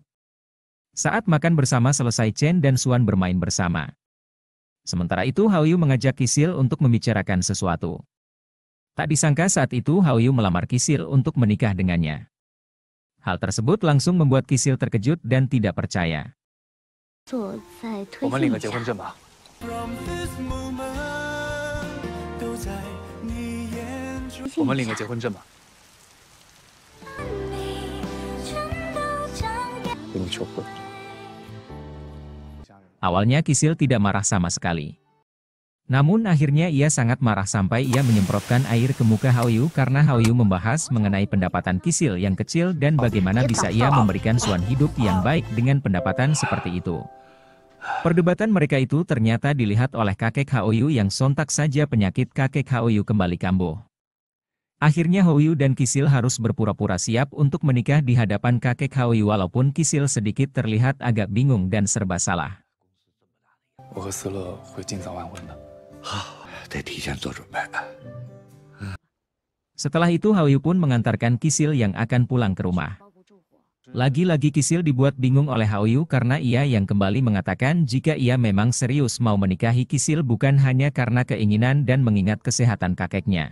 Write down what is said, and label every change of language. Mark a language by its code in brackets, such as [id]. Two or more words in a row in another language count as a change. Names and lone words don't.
[id] Saat makan bersama selesai, Chen dan Suan bermain bersama. Sementara itu Hao Yu mengajak Kisil untuk membicarakan sesuatu. Tak disangka saat itu Hao Yu melamar Kisil untuk menikah dengannya. Hal tersebut langsung membuat Kisil terkejut dan tidak percaya. [zh] 我们领个结婚证吧。我们领个结婚证吧。给你求婚。 [id] Awalnya Kisil tidak marah sama sekali. Namun akhirnya ia sangat marah sampai ia menyemprotkan air ke muka Hao Yu karena Hao Yu membahas mengenai pendapatan Kisil yang kecil dan bagaimana bisa ia memberikan Suan hidup yang baik dengan pendapatan seperti itu. Perdebatan mereka itu ternyata dilihat oleh kakek Hao Yu yang sontak saja penyakit kakek Hao Yu kembali kambuh. Akhirnya Hao Yu dan Kisil harus berpura-pura siap untuk menikah di hadapan kakek Hao Yu walaupun Kisil sedikit terlihat agak bingung dan serba salah. [zh] 我和思乐会尽早完婚的。好，得提前做准备。 [id] Setelah itu Hao Yu pun mengantarkan Kisil yang akan pulang ke rumah. Lagi-lagi Kisil dibuat bingung oleh Hao Yu karena ia yang kembali mengatakan jika ia memang serius mau menikahi Kisil bukan hanya karena keinginan dan mengingat kesehatan kakeknya.